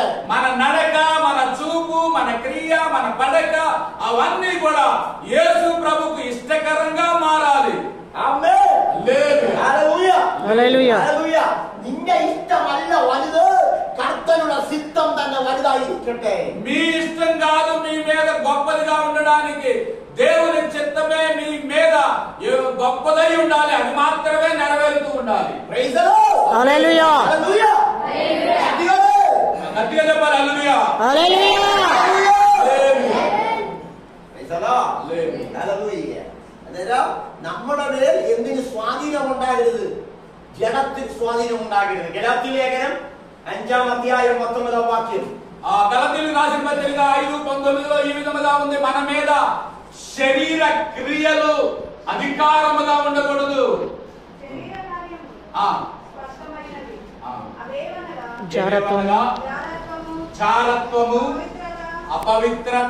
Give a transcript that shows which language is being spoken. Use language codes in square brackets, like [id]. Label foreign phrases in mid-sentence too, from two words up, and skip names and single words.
[te] మన నడక, మన చూపు, మన క్రియ, మన పడక అవన్నీ కూడా యేసు ప్రభుకు ఇష్టకరంగా మారాలి. ఆమేన్. హల్లెలూయా. హల్లెలూయా. హల్లెలూయా. [ml] നിന്റെ ഇഷ്ടമല്ല വലുത്, കർത്തരുടെ സിദ്ധം തന്നെ വലുതായിരിക്കട്ടെ. [te] మీ ఇష్టం కాదు మీ మీద గొప్పదిగా ఉండడానికి, దేవుని చిత్తమే మీ మీద గొప్పదై ఉండాలి, అది మాత్రమే నెరవేరుతూ ఉండాలి. [en] Praise the Lord. [te] హల్లెలూయా. హల్లెలూయా. గట్టిగా చెప్పాలి. హల్లెలూయా. హల్లెలూయా. [en] Praise the Lord. హల్లెలూయా. [ml] അതായത് നമ്മുടെ മേൽ എന്തിന് സ്വാധീനം ഉണ്ടാകരുത്? ജഡത്തിന് സ്വാധീനം ഉണ്ടാകരുത്. ഗലാത്യ ലേഖനം 5ാം അധ്യായം 19ാം വാക്യം. [te] గలతీయులకు రాసిన పత్రిక 5:19లో ఈ విధముగా ఉంది, మన మీద శరీర క్రియలు అధికారముగా ఉండకూడదు. జారత్వము, అపవిత్రత,